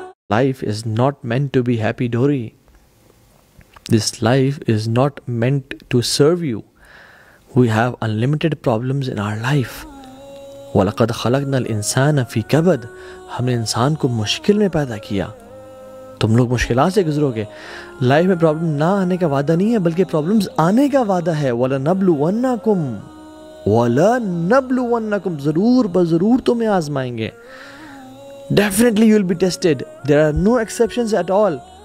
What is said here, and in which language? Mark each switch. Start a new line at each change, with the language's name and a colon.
English: Life is not meant to be happy dory. This life is not meant to serve you. We have unlimited problems in our life.
Arabic: وَلَقَدْ خَلَقْنَا الْإِنسَانَ فِي كَبَدٍ.
Urdu: ہم نے انسان کو مشکل میں پیدا کیا. تم لوگ مشکلات سے گزرو گے. لائف میں پرابلم نہ آنے کا وعدہ نہیں ہے بلکہ پرابلمز آنے کا وعدہ ہے.
Arabic: وَلَنَبْلُوَنَّكُمْ
Urdu: ضرور بضرور تمہیں آزمائیں گے.
English: Definitely you will be tested. There are no exceptions at all.